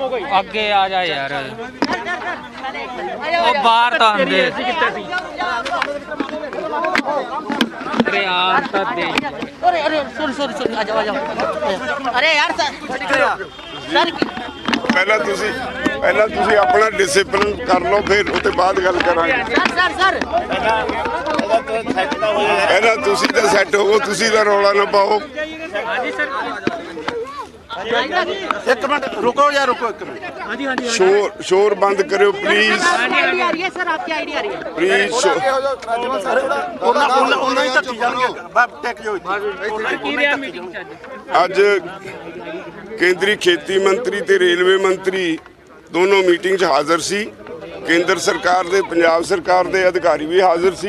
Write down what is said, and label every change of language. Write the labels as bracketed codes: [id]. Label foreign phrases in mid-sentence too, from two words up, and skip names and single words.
[pa] ਅੱਗੇ ਆ ਜਾ ਯਾਰ, ਉਹ ਬਾਹਰ ਤਾਂ ਆਂਦੇ [hi] अरे यार अरे अरे सॉरी सॉरी सॉरी आ जाओ अरे यार सर [pa] ਪਹਿਲਾਂ ਤੁਸੀਂ ਆਪਣਾ ਡਿਸਪਲਿਨ ਕਰ ਲਓ, ਫਿਰ ਉਹ ਤੋਂ ਬਾਅਦ ਗੱਲ ਕਰਾਂਗੇ। सर ਪਹਿਲਾਂ ਤੁਸੀਂ ਤਾਂ ਸੈੱਟ ਹੋਵੋ, ਤੁਸੀਂ ਤਾਂ ਰੌਲਾ ਨਾ ਪਾਓ। [hi] एक मिनट रुको यार, रुको एक मिनट। हाँ जी शोर बंद करो प्लीज, सर आपकी आईडी आ रही है प्लीज। [pa] ਅੱਜ ਕੇਂਦਰੀ ਖੇਤੀ ਮੰਤਰੀ ਤੇ ਰੇਲਵੇ ਮੰਤਰੀ ਦੋਨੋਂ ਮੀਟਿੰਗ 'ਚ ਹਾਜ਼ਰ ਸੀ। ਕੇਂਦਰ ਸਰਕਾਰ ਦੇ ਪੰਜਾਬ ਸਰਕਾਰ ਦੇ ਅਧਿਕਾਰੀ ਵੀ ਹਾਜ਼ਰ ਸੀ।